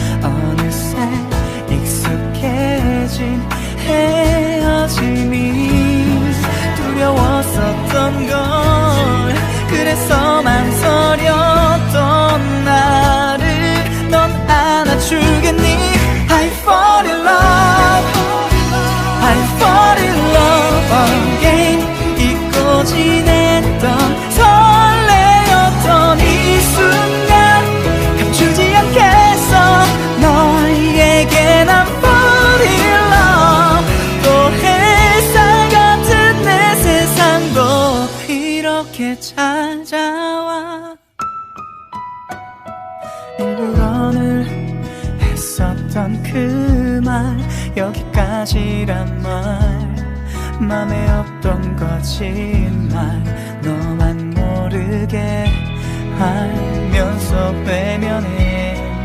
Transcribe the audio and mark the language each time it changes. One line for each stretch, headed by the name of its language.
Korean: 어느새 익숙해진 헤어짐이 두려웠었던 걸. 그래서 망설였던 나를 넌 안아주겠니.
English: I fall in love, I fall in love again.
Korean: 잊고 지냈던 설레었던 이 순간 감추지 않겠어. 너에게 난
English: fall in love.
Korean: 또 햇살 같은 내 세상도 이렇게 찾아와. 일부러는 했었던 그 말, 여기까지란 말, 맘에 없던 거짓말 너만 모르게 알면서 외면해.